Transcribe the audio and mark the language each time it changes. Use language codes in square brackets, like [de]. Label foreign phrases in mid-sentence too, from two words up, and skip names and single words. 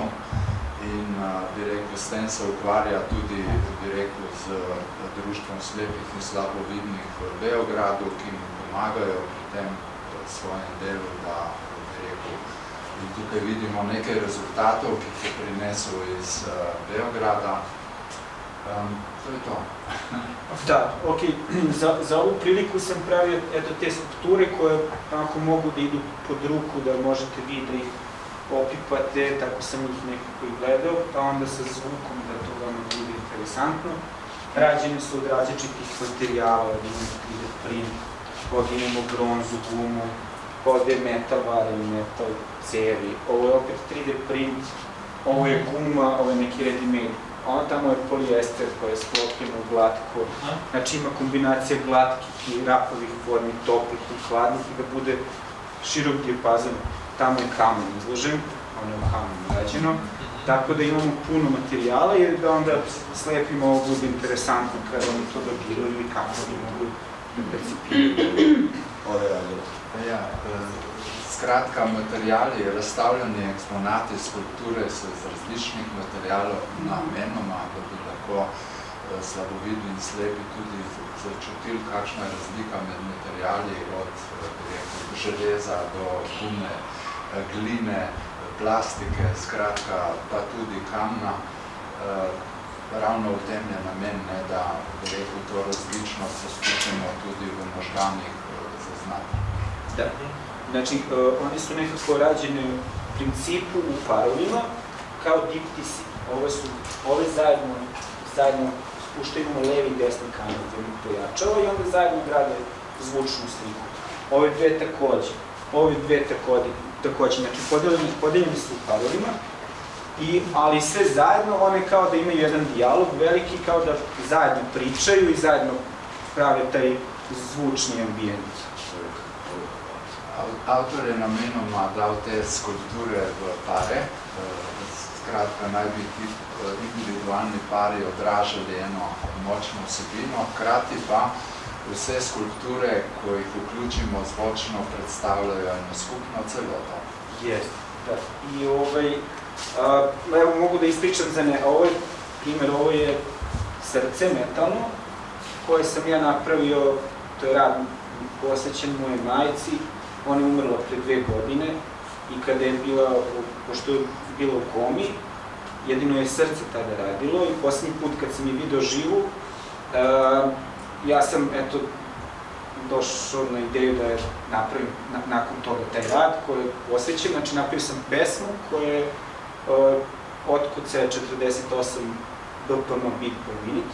[sl] In bi rekel, s tem se ukvarja tudi, bi rekel, z Društvom slepih in slabovidnih v Beogradu, ki mu pomagajo pri tem svojem delu, da, bi rekel, in tukaj vidimo nekaj rezultatov, ki jih je prinesel iz Beograda. To je to. Da, ok. [sr] Za ovu priliku sam pravio te skulpture koje ako mogu da idu pod ruku, da možete vi da ih opipate, tako sam ih nekako i gledao, pa onda sa zvukom da to vama bude interesantno. Rađene su od različitih materijala, od imamo 3D print, od imamo bronzu, gumu, ovde je metal, vareni metal, cevi. Ovo je opet 3D print, ovo je guma, ovo je neki ready-made. Ono tamo je polijester koje je sklopljeno glatko. Znači ima kombinacija glatkih i rapovih formi, toplih i hladnih i da bude širok dijapazon. Tamo je kamen izložen, ono je u kamenu rađeno. Tako da imamo puno materijala i da onda slepimo ovo bude interesantno kada oni to dobiraju i kako oni mogu da percipiraju ove radile? [sl] Ja, skratka, materijali, razstavljeni eksponati, skulpture so iz različnih materijalov namenoma, da bi lahko slabovidni in slepi tudi začutili, kakšna je razlika med materijali od železa do gume, gline, plastike, skratka, pa tudi kamna. Ravno v tem je namen, da to različnost poskušamo tudi v možganih zaznati. Da. [sr] Znači, oni su nekako rađeni u principu u parovima, kao diptisi. Ove zajedno spuštaju levi i desni kanal, gdje pojačava i onda zajedno grade zvučnu sliku. Ove dve takođe, znači podeljeni su u parovima, ali sve zajedno, one kao da imaju jedan dijalog veliki, kao da zajedno pričaju i zajedno prave taj zvučni ambijent. [sl] Avtor je namenoma dal te skulpture v pare, skratka naj bi ti individualni pari odražali eno močno vsebino, hkrati pa vse skulpture, ko jih vključimo zvočno, predstavljajo eno skupno celoto. Jest, da. [sr] I evo mogu da ispričam za primjer, ovo je srce metalno, koje sam ja napravio, to je rad posvećen moje majci. Ona je umrla pre 2 godine i kada je bila, pošto je bila u komi, jedino je srce tada radilo i posljednji put kad sam je video živu, ja sam, eto, došao na ideju da je napravim nakon toga taj rad koji je posvećen, znači napravio sam pesmu koja je otkucaja 48 BPM [en] beat per minute.